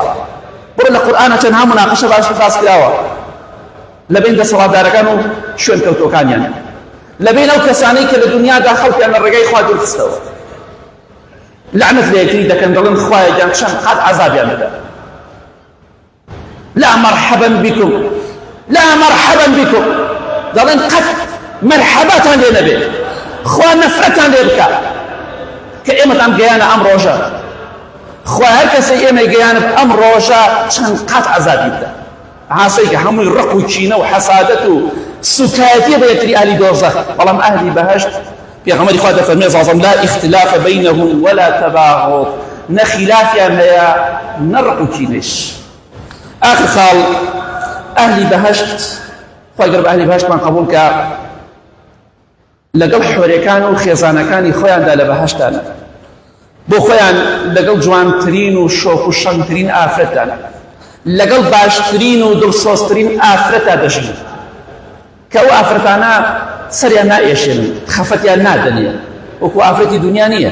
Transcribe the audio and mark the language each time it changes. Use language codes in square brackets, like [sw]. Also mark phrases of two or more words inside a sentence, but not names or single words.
[ckb] بڕۆ لە قورئانە چەندها مناقەشە باس کراوە لە بین دەسەڵاتدارەکان و شوێن کەوتوەکانیان، لە بین ئەو کەسانەی کە لە دنیادا خەڵکیان لە ڕێگای خوا دوورخستەوە، لعنت لە یەکتری دەکەن، دەڵێن خوایە گیان چەند قەت عەزابیان بدە. [ar] لا مرحبا بكم، لا مرحبا بكم، [ckb] دەڵێن قەت مەرحەباتان لێ نەبێت، خوا نەفرەتان لێ بکات کە ئێمەتان گەیانە ئەم ڕۆژە. خوا هەر کەسەی ئێمە گەیانە ئەم ڕۆژە چەند قەت عەزابی بدە، عاسەی کە هەمووی ڕق و کینە و حەسادەت و سوکایەتیە بە یەکتری ئاهلی دۆزەخ. بەڵام ئاهلی بەهەشت پێغەمبەری خوا دەفەرمێ زازم [ar] لا اختلاف بینهم ولا تباغض، [ckb] نە خلافیان هەیە نە ڕق و کینەش. آخر خاڵ ئاهلی بەهەشت، خوای گەورە بە ئاهلی بەهەشتمان قبول کە لەگەڵ حۆرەکان و خێزانەکانی خۆیاندا لە بەهەشتانە، بۆ خۆیان لەگەڵ جوانترین و شۆک و شەنگترین ئافرەتان، لەگەڵ باشترین و دڵسۆزترین ئافرەتا دەژین کە ئەو ئافرەتانە سەریان نائێشێنن، خەفەتیان نادەنێ، وەکو ئافرەتی دنیا نییە.